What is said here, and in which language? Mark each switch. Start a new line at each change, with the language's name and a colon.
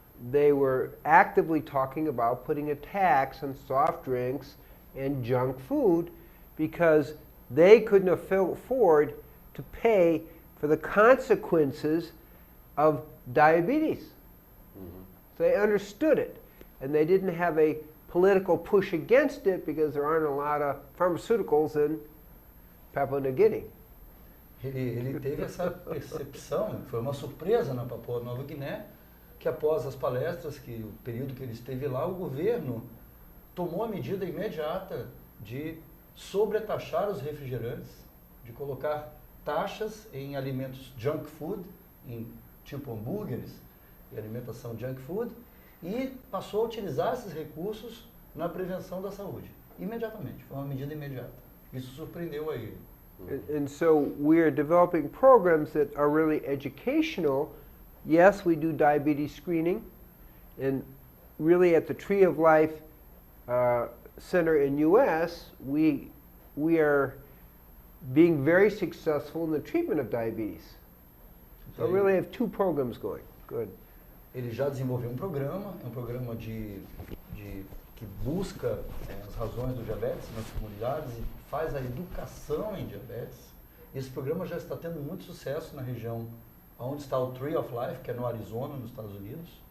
English: They were actively talking about putting a tax on soft drinks and junk food because they couldn't afford to pay for the consequences of diabetes. So they understood it, and they didn't have a political push against it because there aren't a lot of pharmaceuticals in Papua New Guinea.
Portuguese: Ele teve essa percepção, foi uma surpresa na Papua Nova Guiné, que após as palestras, que o período que ele esteve lá, o governo tomou a medida imediata de sobretaxar os refrigerantes, de colocar taxas em alimentos junk food, em tipo hambúrgueres e alimentação junk food, e passou a utilizar esses recursos na prevenção da saúde, imediatamente, foi uma medida imediata. Isso surpreendeu a ele.
English: And so we are developing programs that are really educational Yes, we do diabetes screening, and really at the Tree of Life Center in U.S., we are being very successful in the treatment of diabetes. So we really have two programs going. Good.
Portuguese: Ele já desenvolveu um programa, é um programa que busca as razões do diabetes nas comunidades e faz a educação em diabetes. Esse programa já está tendo muito sucesso na região onde está o Tree of Life, que é no Arizona, nos Estados Unidos.